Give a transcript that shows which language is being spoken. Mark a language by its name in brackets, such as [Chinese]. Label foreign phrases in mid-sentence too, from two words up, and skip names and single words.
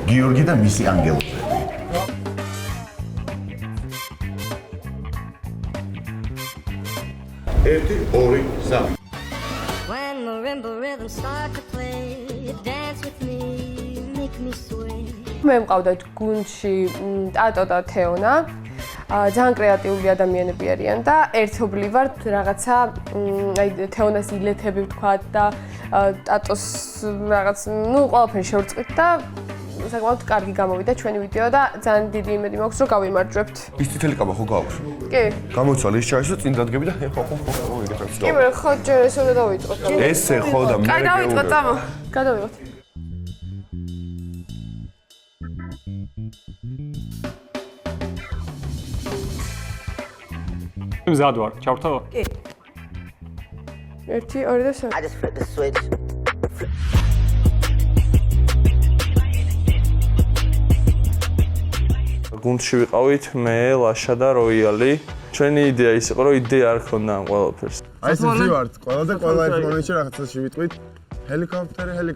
[Georgian] გიორგი და მისი ანგელზე. 1 2 3 [English] When marimba rhythms start to play, dance with me, make me sway. [Georgian] მე მყავდათ გუნდში ტატო და თეონა. ძალიან კრეატიული ადამიანები არიან და ერთობლივად რაღაცა აი თეონას ილეთები ვთქვათ და ტატოს რაღაც ყველაფერი შევრწყით და საკმაოდ კარგი გამოვიდა ჩვენი ვიდეო და ძალიან დიდი იმედი მაქვს რომ გავიმარჯვებთ. ის თითელი კაბა ხო გაქვს? კი. გამოცვალე ის ჩაისო წინ დადგები და ხო კი მე ხო ჯერ ეს უნდა დავიწყოთ. ესე ხო და მე გადავიწყოთ წამო. გადავიღოთ. მზად ვარ, ჩავრთავო? კი. 1 2 და 3. [English] I just flip the switch. [Georgian] გუნდში ვიყავით მე, ლაშა და როიალი. ჩვენი იდეა ის იყო, რომ იდეა არ ქონდა ამ ყველაფერს. აი ეს ვივართ, ყველა და ყველა ერთ მომენტში რაღაცაში ვიტყვით. ჰელიკოპტერი.